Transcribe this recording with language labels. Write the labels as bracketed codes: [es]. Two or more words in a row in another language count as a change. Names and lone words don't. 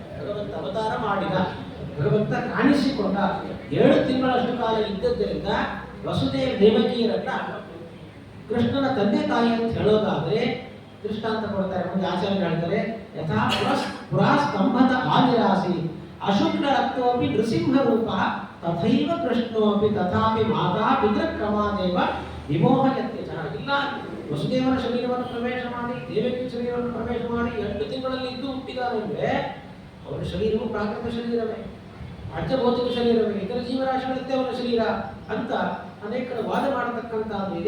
[kn] ಭಗವಂತ ಅವತಾರ ಮಾಡಿದ, ಭಗವಂತ ಕಾಣಿಸಿಕೊಂಡ 7 ತಿಂಗಳಷ್ಟು ಕಾಲ ಇದ್ದದ್ದರಿಂದ ವಸುದೇವ ದೇವಕಿಯರನ್ನ ಕೃಷ್ಣನ ತಂದೆ ತಾಯಿ ಅಂತ ಹೇಳೋದಾದ್ರೆ ದೃಷ್ಟಾಂತ ಕೊಡ್ತಾರೆ. ಮುಂದೆ ಆಚಾರ್ಯ ಹೇಳ್ತಾರೆ, [sa] ಯಥಾ ಪುರಾಸ್ತಂಭದ ಆದಿರಾಸಿ ಅಶುಕ್ಲ ರಕ್ತೋಪಿ ನೃಸಿಂಹ ರೂಪ ತಥೈವ ಕೃಷ್ಣೋಪಿ ತಥಾಪಿ ಮಾತಾ ಪಿತೃಕ್ರಮಾದೇವ ವಿಮೋಹಯತ್ಯ. [kn] ಇಲ್ಲ, ವಸುದೇವನ ಶರೀರವನ್ನು ಪ್ರವೇಶ ಮಾಡಿ, ದೇವಕಿ ಶರೀರವನ್ನು ಪ್ರವೇಶ ಮಾಡಿ 8 ತಿಂಗಳಲ್ಲಿ ಇದ್ದು ಹುಟ್ಟಿದಾರೆ ಅಂದರೆ ಅವರ ಶರೀರವು ಪ್ರಾಕೃತ ಶರೀರವೇ, ಪಂಚಭೌತಿಕ ಶರೀರವೇ, ಇತರ ಜೀವರಾಶಿಗಳಂತೆ ಅವರ ಶರೀರ ಅಂತ ಅನೇಕರು ವಾದ ಮಾಡತಕ್ಕಂಥದ್ದು ಇದೆ.